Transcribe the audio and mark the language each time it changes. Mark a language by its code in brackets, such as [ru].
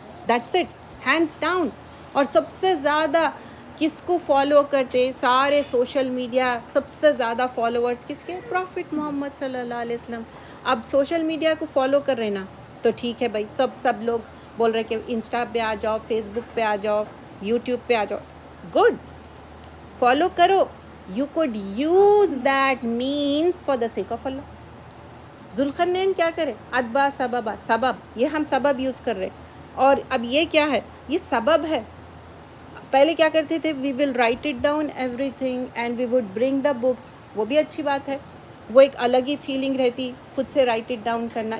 [en] That's it, hands down. [ur] اور سب سے زیادہ کس کو فالو کرتے سارے سوشل میڈیا, سب سے زیادہ فالوورز کس کے؟ پروفٹ محمد صلی اللہ علیہ وسلم. اب سوشل میڈیا کو فالو کر رہے نا تو ٹھیک ہے بھائی, سب لوگ بول رہے کہ انسٹا پہ آ جاؤ, فیس بک پہ آ جاؤ, یوٹیوب پہ آ جاؤ. گڈ, فالو کرو. [en] You could use that means for the sake of اللہ. [ur] ذوالقرنین کیا کرے؟ اتبع سببا, سبب, یہ ہم سبب یوز کر رہے. اور اب یہ کیا ہے؟ یہ سبب ہے. پہلے کیا کرتے تھے؟ [en] We will write it down everything and we would bring the books. [ur] وہ بھی اچھی بات ہے, وہ ایک الگ ہی فیلنگ رہتی خود سے [en] write it down [ur] کرنا.